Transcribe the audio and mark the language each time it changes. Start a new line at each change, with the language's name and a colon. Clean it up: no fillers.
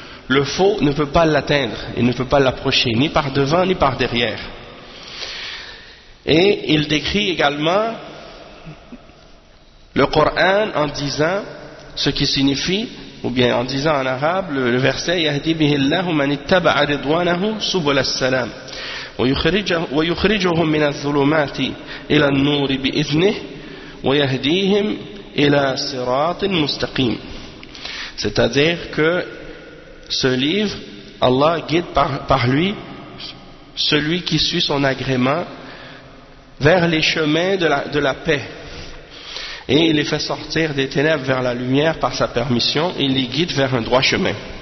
French: Le faux ne peut pas l'atteindre, il ne peut pas l'approcher ni par devant ni par derrière. Et il décrit également le Coran en disant ce qui signifie, ou bien en disant en arabe, le verset
Arabic: Yahdi bihi Allahu man ittaba'a ridwanahu subul as-salam. ويخرجهم من الظلمات إلى النور بإذنه ويهديهم إلى صراط مستقيم.
French: C'est-à-dire que ce livre, Allah guide par lui celui qui suit son agrément vers les chemins de la paix. Et il les fait sortir des ténèbres vers la lumière par sa permission et il les guide vers un droit chemin.